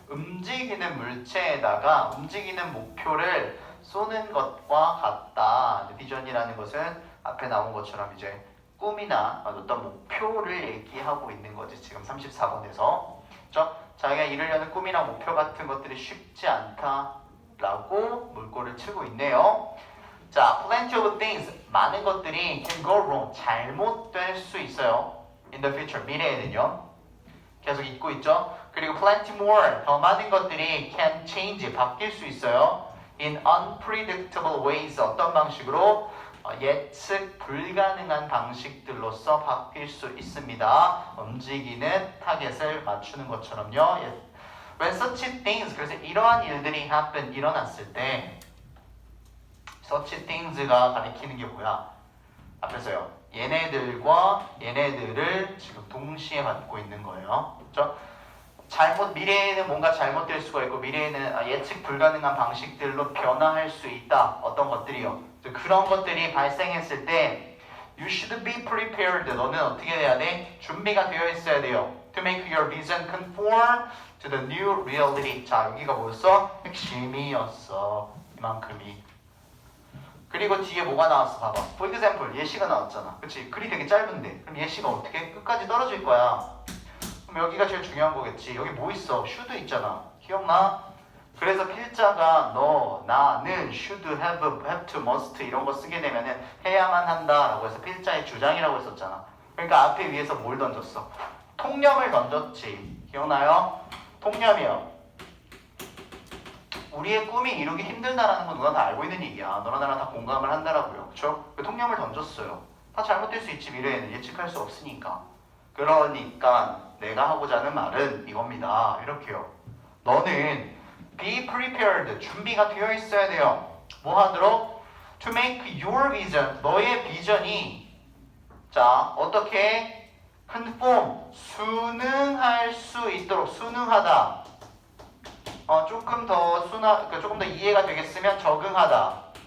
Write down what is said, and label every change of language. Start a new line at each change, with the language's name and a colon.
Korean: 움직이는 물체에다가 움직이는 목표를 쏘는 것과 같다. 비전이라는 것은 앞에 나온 것처럼 이제 꿈이나 어떤 목표를 얘기하고 있는 거지. 지금 34번에서. 그렇죠? 자기가 이루려는 꿈이나 목표 같은 것들이 쉽지 않다. 라고 물꼬를 치고 있네요. 자,
English: plenty of things.
Korean: 많은 것들이
English: can go wrong.
Korean: 잘못될 수 있어요.
English: In the future.
Korean: 미래에는요. 계속 잊고 있죠. 그리고
English: plenty more.
Korean: 더 많은 것들이
English: can change.
Korean: 바뀔 수 있어요.
English: In unpredictable ways.
Korean: 어떤 방식으로? 예측 불가능한 방식들로서 바뀔 수 있습니다. 움직이는 타겟을 맞추는 것처럼요.
English: When such things,
Korean: 그래서 이러한 일들이
English: happen,
Korean: 일어났을 때
English: such things
Korean: 가 가리키는 게 뭐야? 앞에서요. 얘네들과 얘네들을 지금 동시에 갖고 있는 거예요. 그렇죠? 미래에는 뭔가 잘못될 수가 있고 미래에는 예측 불가능한 방식들로 변화할 수 있다. 어떤 것들이요? 그런 것들이 발생했을 때
English: You should be prepared.
Korean: 너는 어떻게 해야 돼? 준비가 되어 있어야 돼요.
English: To make your vision conform to the new reality.
Korean: 자, 여기가 뭐였어? 핵심이었어. 이만큼이. 그리고 뒤에 뭐가 나왔어? 봐봐.
English: For example,
Korean: 예시가 나왔잖아. 그치? 글이 되게 짧은데. 그럼 예시가 어떻게? 끝까지 떨어질 거야. 그럼 여기가 제일 중요한 거겠지. 여기 뭐 있어? should 있잖아. 기억나? 그래서 필자가 너, 나는
English: should, have to, must
Korean: 이런 거 쓰게 되면은 해야만 한다라고 해서 필자의 주장이라고 했었잖아. 그러니까 앞에 위에서 뭘 던졌어? 통념을 던졌지. 기억나요? 통념이요. 우리의 꿈이 이루기 힘들다라는 건 누가 다 알고 있는 얘기야. 너나 나나 다 공감을 한다라고요. 그쵸? 그 통념을 던졌어요. 다 잘못될 수 있지. 미래에는 예측할 수 없으니까. 그러니까 내가 하고자 하는 말은 이겁니다. 이렇게요. 너는
English: be prepared.
Korean: 준비가 되어 있어야 돼요. 뭐 하도록?
English: To make your vision.
Korean: 너의 비전이 자 어떻게? conform. 순응할 수 있도록. 순응하다. 조금 더 조금 더 이해가 되겠으면 적응하다.